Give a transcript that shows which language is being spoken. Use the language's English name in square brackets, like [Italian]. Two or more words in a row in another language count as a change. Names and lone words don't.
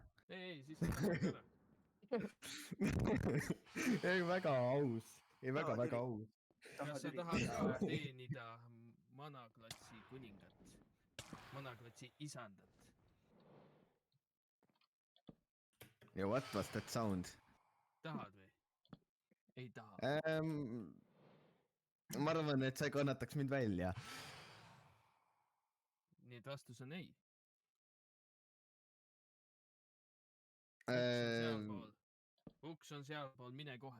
[Estonian] Ei, siis sa ära. Ei, väga aus. Ei, väga aus. Kas sa tahad teenida Manaklatsi kuningat? Manaklatsi isandat? [English] Ja what was that sound? [Estonian] Tahad või? Ei taha. Ma arvan, et sa ei kannataks mind välja. Nii et vastus on ei. Uks on sealpool, mine kohe.